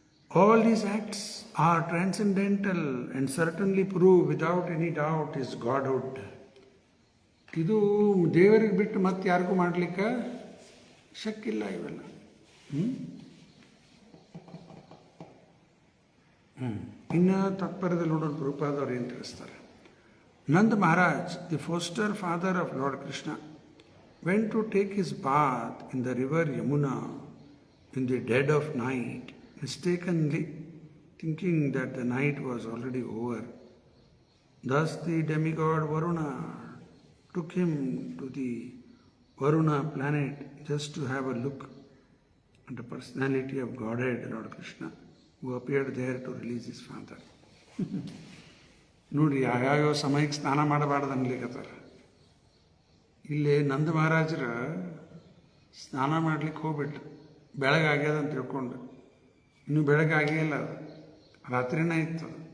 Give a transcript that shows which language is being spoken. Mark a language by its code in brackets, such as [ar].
[en] All these acts are transcendental and certainly prove without any doubt his godhood. [kn] ಇದು ದೇವರಿಗೆ ಬಿಟ್ಟು ಮತ್ತೆ ಯಾರಿಗೂ ಮಾಡಲಿಕ್ಕೆ ಶಕ್ಕಿಲ್ಲ ಇವೆಲ್ಲ. ಇನ್ನು ತಾತ್ಪರ್ಯದಲ್ಲಿ ನೋಡೋಣ ಪ್ರಭುಪಾದವ್ರು ಏನು ತಿಳಿಸ್ತಾರೆ. [en] Nand Maharaj, the foster father of Lord Krishna, went to take his bath in the river Yamuna in the dead of night, mistakenly thinking that the night was already over. Thus the demigod Varuna took him to the Varuna planet just to have a look at the personality of Godhead, Lord Krishna, who appeared there to release his father. [kn] ನೋಡಿ, ಯಾವ್ಯಾವ ಸಮಯಕ್ಕೆ ಸ್ನಾನ ಮಾಡಬಾರ್ದು ಅನ್ಲಿಕ್ಕತ್ತಾರ. ಇಲ್ಲಿ ನಂದ ಮಹಾರಾಜರ ಸ್ನಾನ ಮಾಡ್ಲಿಕ್ಕೆ ಹೋಗ್ಬಿಟ್ರು. ಬೆಳಗಾಗ್ಯದ ಅಂತ ತಿಳ್ಕೊಂಡು. ಇನ್ನೂ ಬೆಳಗಾಗೇ ಇಲ್ಲ, ಅದು ರಾತ್ರಿನೇ ಇತ್ತು.